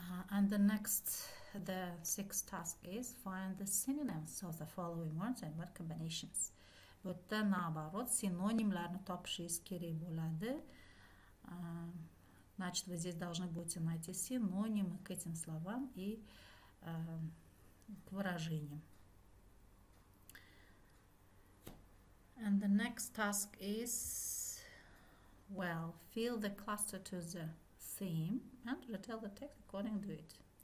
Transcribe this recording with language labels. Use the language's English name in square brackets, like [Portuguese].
[English] And the sixth task is find the synonyms of the following words and word combinations. [Uzbek] Bu yerda naоборот sinonimlarni topishingiz kerak bo'ladi. [Russian] Значит, вы здесь должны будете найти синонимы к этим словам и к выражениям. [English] And the next task is, well, fill the cluster to the theme and retell the text according to it.